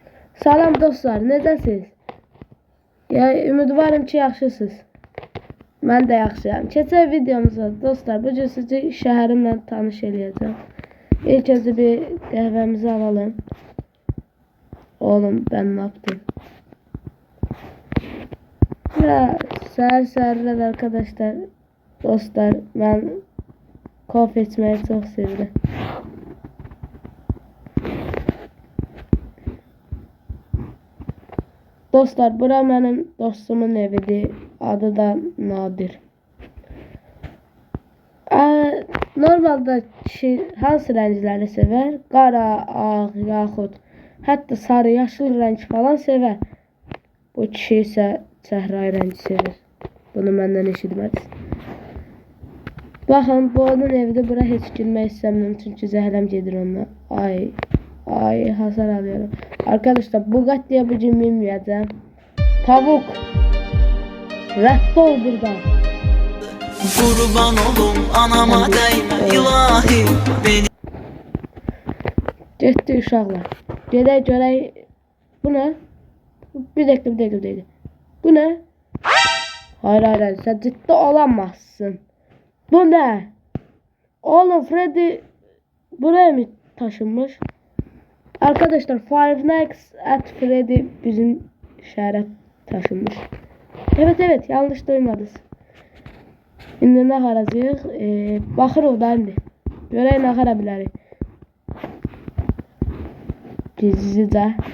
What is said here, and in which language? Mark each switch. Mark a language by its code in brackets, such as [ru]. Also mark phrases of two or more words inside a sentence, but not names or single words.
[az] Salam dostlar, necəsiz? Ya ümidvarım ki, yaxşısınız. Mən də yaxşıyam. Keçən videomuzda dostlar, bu gün sizi şəhərimlə tanış eləyəcəm. [tr] İlk önce [az] bir qəhvəmizi alalım. [tr] Oğlum, ben ne yaptım? [az] Ya səhər-səhərlər arkadaşlar, dostlar, mən kofe içməyi çox sevirəm. Dostlar, bura mənim dostumun evidir. Adı da Nadir. Normalde kişi hansı rəngləri sevər? Qara, ağ, yaxud hətta sarı, yaşıl rəng falan sevər. Bu kişi isə səhrai rəngi sevir. Bunu məndən eşitmədiniz. Baxın, bu onun evidir. Bura heç girmək istəmirəm çünki zəhləm gedir onunla. [tr] Ay, hasar alıyorum. Arkadaşlar, Bugatti'ye bu gün binmeyeceğim. [az] Tavuk. Rədd ol buradan. [tr] Kurban olum anama değme ilahi beni. [az] Getdi uşaqlar. Gedək görək. [tr] Bu ne? Bir dakika. Bu ne? Hayır, sen ciddi olamazsın. Bu ne? Oğlum, Freddy buraya mı taşınmış? Arkadaşlar, [az] Five Nights at Freddy bizim şəhərə taşınmış. [tr] Evet, yanlış duymadınız. [az] İndi nə xaracıyıq? Baxırıq da indi. Görək nə xara bilərik. Gizlicə.